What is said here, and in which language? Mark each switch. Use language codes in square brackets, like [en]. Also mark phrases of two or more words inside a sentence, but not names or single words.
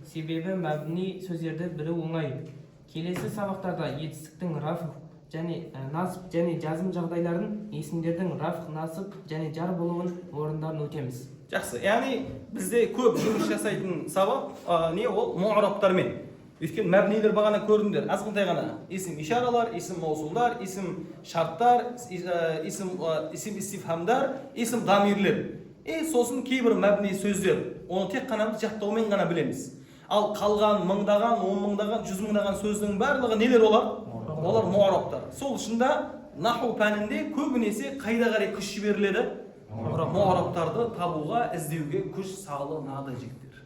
[kk] Себебі мәбни сөздерді бірі оңай. Келесі сабақтарда етістіктің раф және насып және жазым жағдайларын, есімдердің раф, насып және жар болуын орындарын өтеміз. Жақсы. Яғни бізде көп жұмыс жасайтын сабақ не ол муърабтармен. Өйткені мәбнилер бағана көрдіңдер. Азғынтай ғана исм ишаралар, исм маусулдар, исм шарттар, исм истифхамдар, исм дамирлер. Сосын кейбір мәбни сөздер. Оны тек қана жаттаумен ғана білеміз. Ал қалған мыңдаған, 10 мыңдаған, 100 мыңдаған сөздің барлығы нелер олар? Олар муърабтар. Сол үшін де наху пәнінде көбінесе қайда қарай күш жіберіледі? Муърабтарды табуға, іздеуге күш салынады жігіттер.